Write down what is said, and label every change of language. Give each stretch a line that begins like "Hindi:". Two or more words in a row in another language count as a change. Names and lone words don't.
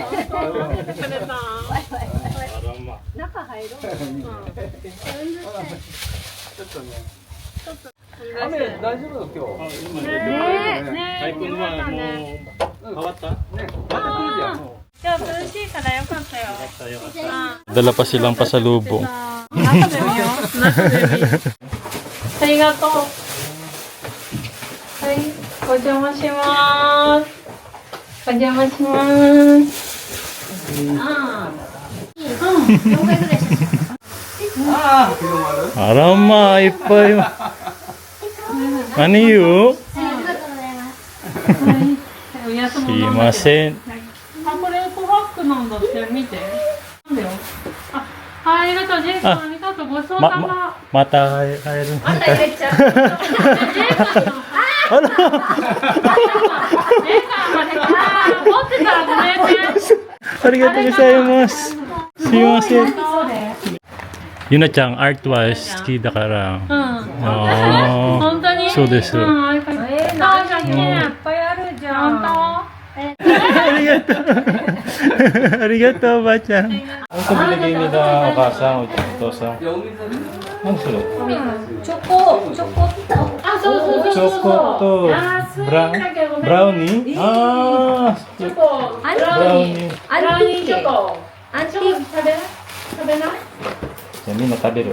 Japanese: 待っててくれた。中入ろう。ちょっとね。雨大丈夫だ今日。ね最近はもう変わった？ね、また来るじゃん。今日涼しいからよかったよ。
Filipino: Dala pa silang pasalubong.
Japanese: 中で見よう。中で見よう。ありがとう。はい、お邪魔します。お邪魔します。 4回ぐらいしかああ、日の丸。
Filipino: Arama, ipay. Ano yun?
Japanese: ありがとうございますおやつもすい飲んだません。あ、これ琥珀なんだって見て。なんだよ。ありがとう、ジェイさん、ありがとう、ごちそうさま。また入る。また入れちゃう。ジェイさんの。ジェイさんまで。持ってたらごめんね。ありがとうございます。すいません。ゆなちゃん、アートは好きだから。うん。あ本当に。そうですうん、ありがとう。じゃあね。いっぱいあるじゃん。本ありがとう。ありがとう、おばあちゃん。
Filipino: Ano ito binigay nila, Okasa, o Tosa?
Japanese: いや、お水だね。
Filipino: Ano sila?
Japanese: チョコと。あ、そうそうそうそう。チョコと. 安いんだけどごめんね。
English: Brownie? Ah,
Japanese: チョコ。アンティー
English: brownie.
Japanese: ブラウニーチョコ。アンティー食べない？じゃあみんな食べる。